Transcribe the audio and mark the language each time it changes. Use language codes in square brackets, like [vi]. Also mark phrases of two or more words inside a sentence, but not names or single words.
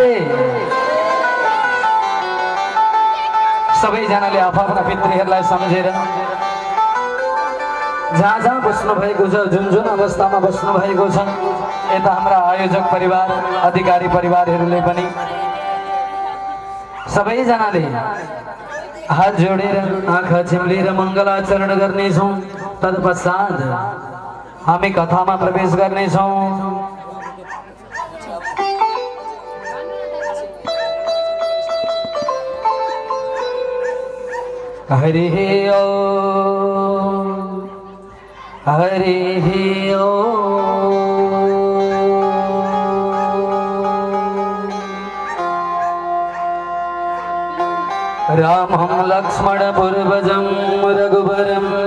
[ne] सबैजनाले आफ्ना पितृहरूलाई सम्झेर जहाँ जहाँ बस्नु भएको छ, जुन जुन अवस्थामा बस्नु भएको छ, यता हाम्रा आयोजक परिवार, अधिकारी परिवारहरूले पनि सबैजनाले हात जोडेर आँखा चिम्लेर मङ्गलाचरण गर्नेछौँ। तत्पश्चात हामी कथामा प्रवेश गर्नेछौँ। [sa] हरि ओम हरि ओम। रामं लक्ष्मण पूर्वजं रघुवरं